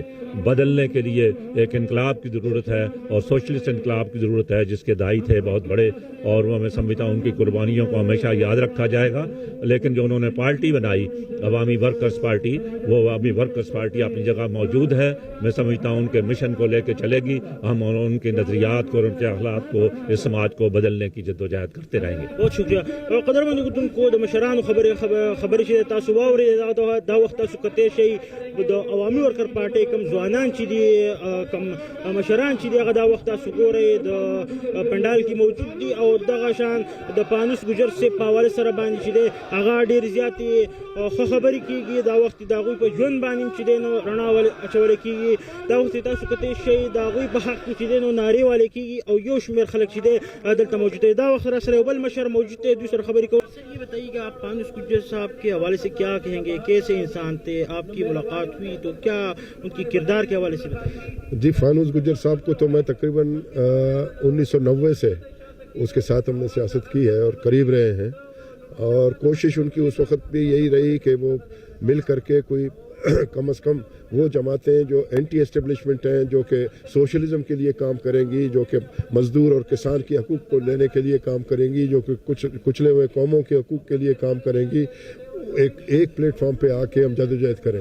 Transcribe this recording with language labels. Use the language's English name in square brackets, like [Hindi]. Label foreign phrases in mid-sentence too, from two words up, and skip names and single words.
[Urdu] بدلنے کے لیے ایک انقلاب کی ضرورت ہے اور سوشلسٹ انقلاب کی ضرورت ہے جس کے داعی تھے بہت بڑے، اور وہ میں سمجھتا ہوں ان کی قربانیوں کو ہمیشہ یاد رکھا جائے گا. لیکن جو انہوں نے پارٹی بنائی عوامی ورکرز پارٹی، وہ عوامی ورکرز پارٹی اپنی جگہ موجود ہے. میں سمجھتا ہوں ان کے مشن کو لے کے چلے گی. ہم ان کے نظریات کو اور ان کے اخلاق کو اس سماج کو بدلنے کی جدوجہد کرتے رہیں گے. بہت شکریہ. [Pashto] قدرمنو کو د مشرانو خبرې چې تاسو واورېدې دا وخت تاسو کتې شئ د عوامي ورکر پارټۍ کم ځوانان چې دي، کم مشران چې دي، هغه دا وخت تاسو ګورئ د پنډال کې موجود دي، او دغه شان د فانوس ګجر صاحب په حوالې سره باندې چې دی هغه ډېر زیاتې ښه خبرې کېږي. دا وخت د هغوی په ژوند باندې چې دی نو رڼا اچولی کېږي. دا وخت تاسو کتې شئ د هغوی په حق کې چې دی نو نارې والې کېږي، او یو شمېر خلک چې دی دلته موجود دی. دا وخت را سره یو بل مشر موجود دی، دوی سره خبرې کوو. [Urdu] سر یہ بتائیے گا آپ فانوس گجر صاحب کے حوالے سے کیا کہیں گے؟ کیسے انسان تھے؟ آپ کی ملاقات ہوئی تو کیا ان کی کردار کے حوالے سے بتائیے؟ جی، فانوس گجر صاحب کو تو میں تقریباً 1990 سے اس کے ساتھ ہم نے سیاست کی ہے اور قریب رہے ہیں، اور کوشش ان کی اس وقت بھی یہی رہی کہ وہ مل کر کے کوئی کم از کم وہ جماعتیں جو اینٹی اسٹیبلشمنٹ ہیں، جو کہ سوشلزم کے لیے کام کریں گی، جو کہ مزدور اور کسان کے حقوق کو لینے کے لیے کام کریں گی، جو کہ کچلے ہوئے قوموں کے حقوق کے لیے کام کریں گی، ایک پلیٹ فارم پہ آ کے ہم جدوجہد کریں.